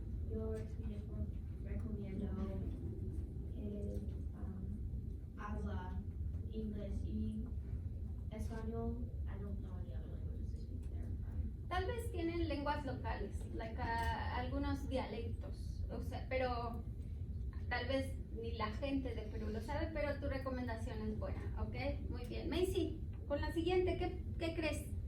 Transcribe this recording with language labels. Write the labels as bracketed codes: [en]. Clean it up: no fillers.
[es] Yo recomiendo que habla inglés y español. [en] I don't know any other languages to speak there. [es] Tal vez tienen lenguas locales, like, algunos dialectos, o sea, pero tal vez ni la gente de Perú lo sabe, pero tu recomendación es buena, ¿ok? Muy bien. Macy, con la siguiente, ¿qué crees?